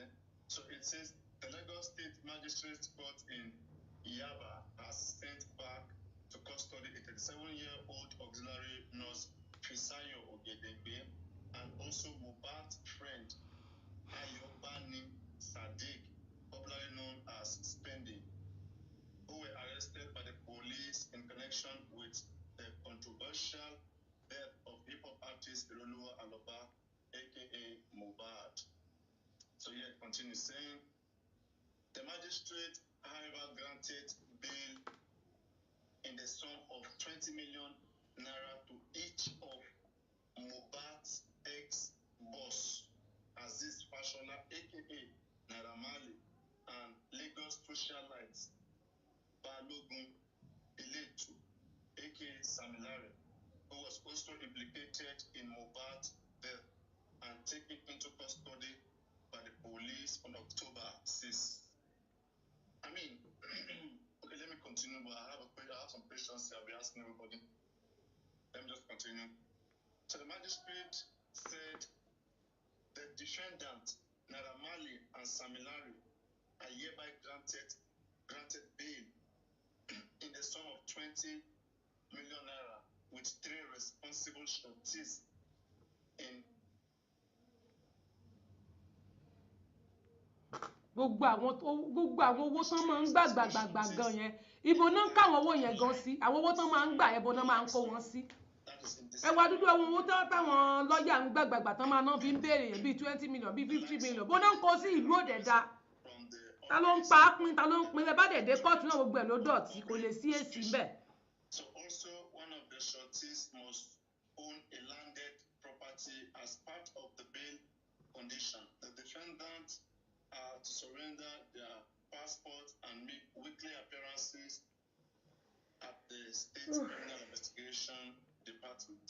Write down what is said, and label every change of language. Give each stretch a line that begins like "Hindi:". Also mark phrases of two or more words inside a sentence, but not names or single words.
English: So it says the Lagos State Magistrate Court in Yaba has sent back to custody a 37-year-old auxiliary nurse, Fisayo Ogedengbe, and also Mohbad's friend, Ayobani Sadiq, popularly known as Spendi, who were arrested by the police in connection with the controversial death of hip-hop artist Iroluwa Aloba, aka Mohbad. So here it continues saying, the magistrate, however, granted bail in the sum of 20 million naira to each of Mohbad's ex-boss, Aziz Fashola, aka Naira Marley, and Lagos socialite Balogun Iletu, aka Samilare, who was also implicated in Mohbad's death and taken into custody by the police on October 6. I mean, okay, let me continue, but I have some questions I'll be asking everybody. Let me just continue. So the magistrate said the defendant, Naira Marley and Samilare, are hereby granted bail in the sum of 20 million naira with 3 responsible sureties in
Yoruba: gbogbo àwọn owó tán máa ń gbàgbàgbà gan yẹn ibo náà ń káwọn owó yẹn gan sí àwọn owó tán máa ń gbà ibo náà máa ń kó wọn sí ẹ wá dúdú àwọn owó táwọn lọ́ọ̀yà ń gbàgbàgbà tán máa náà fi ń béèrè yẹn bíi 20 million bíi 50 million bó náà ń kó sí ìlú òdẹ̀dá ta ló ń pa á pín ta ló ń pín ẹ bá dẹ̀ dé kóòtù náà gbogbo ẹ̀ ló dọ̀tí kò lè sí èsì ń bẹ̀.
English: So also one of the sureties must own a landed property as part of the bail condition. The defendant are to surrender their passports and make weekly appearances at the State Criminal Investigation Department.